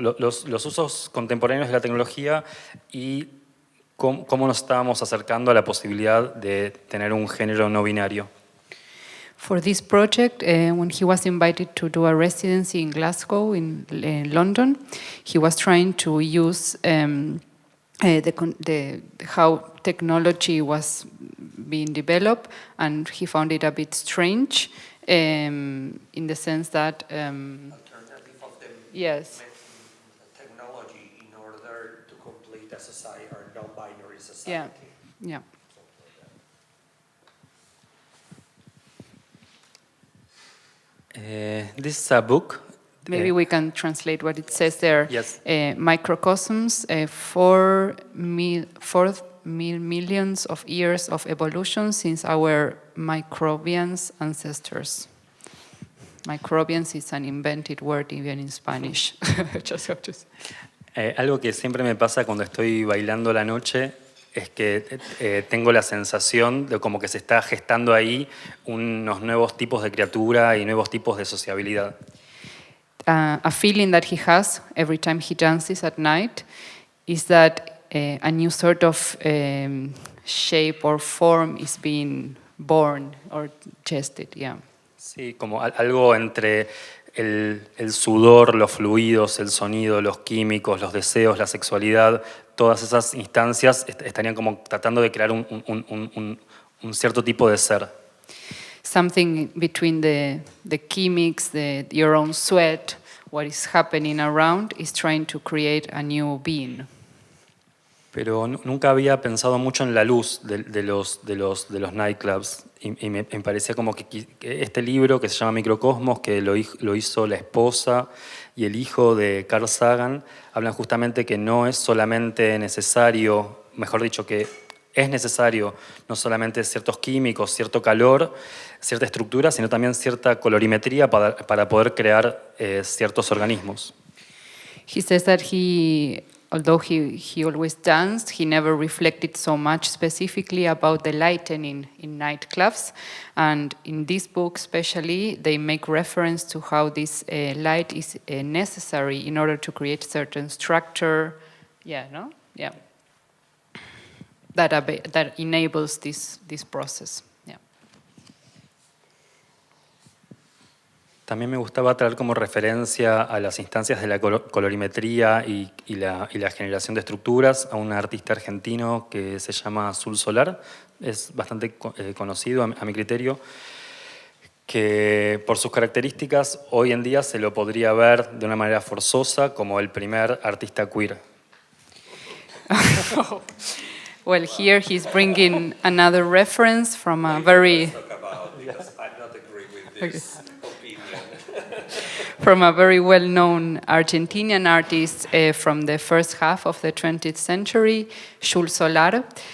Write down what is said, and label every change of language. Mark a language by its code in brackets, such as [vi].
[es] Los usos contemporáneos de la tecnología y cómo nos estábamos acercando a la posibilidad de tener un género no binario. [en] For this project, when he was invited to do a residency in Glasgow, in London, he was trying to use how technology was being developed, and he found it a bit strange in the sense that alternative of the yes, technology in order to complete a society or non-binary society. yeah. This is a book. Maybe we can translate what it says there. Yes. Microcosms, 4 millions of years of evolution since our microbians ancestors. Microbians is an invented word even in Spanish. Just have to say. [es] Algo que siempre me pasa cuando estoy bailando la noche es que tengo la sensación de como que se está gestando ahí unos nuevos tipos de criatura y nuevos tipos de sociabilidad. [en] A feeling that he has every time he dances at night is that a new sort of shape or form is being born or gested, yeah. [es] Sí, como algo entre el sudor, los fluidos, el sonido, los químicos, los deseos, la sexualidad, todas esas instancias estarían como tratando de crear un cierto tipo de ser. [en] Something between the chemics, your own sweat, what is happening around is trying to create a new being. [es] Pero nunca había pensado mucho en la luz de los nightclubs y me parecía como que este libro que se llama Microcosmos, que lo hizo la esposa y el hijo de Carl Sagan, hablan justamente que no es solamente necesario, mejor dicho, que es necesario no solamente ciertos químicos, cierto calor, cierta estructura, sino también cierta colorimetría para poder crear ciertos organismos. [en] He says that although he always danced, he never reflected so much specifically about the lightening in nightclubs. And in this book especially, they make reference to how this light is necessary in order to create certain structure. Yeah, no? Yeah. That enables this process. Yeah. [es] También me gustaba traer como referencia a las instancias de la colorimetría y la generación de estructuras a un artista argentino que se llama Azul Solar. Es bastante conocido a mi criterio, que por sus características hoy en día se lo podría ver de una manera forzosa como el primer artista queer. [en] Well, here he's bringing another reference from a very... Because I'm not agree with this opinion. from a very well-known Argentinian artist from the first half of the 20th century, Jules Solar.